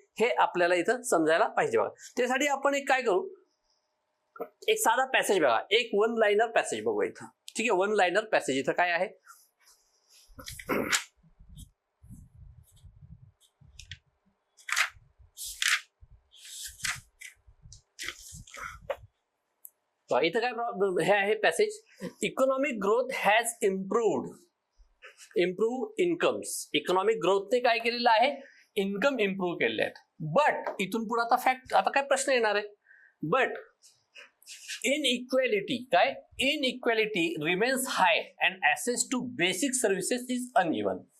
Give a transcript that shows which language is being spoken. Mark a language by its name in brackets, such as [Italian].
[Marathi] हे आपल्याला इथं समजायला पाहिजे. बघा त्यासाठी आपण एक काय करू, एक साधा पॅसेज बघा, एक वन लाइनर पॅसेज बघू इथं. ठीक आहे, वन लाइनर पॅसेज इथं काय आहे, इथं काय हे आहे passage. [English] Economic growth has improved incomes. [Marathi] Economic ग्रोथने काय केलेलं आहे, इन्कम इम्प्रूव्ह केलेले आहेत. [English] but [Marathi] इथून पुढे आता फॅक्ट, आता काय प्रश्न येणार आहे, [English] But inequality काय, inequality remains high and access to basic services is uneven.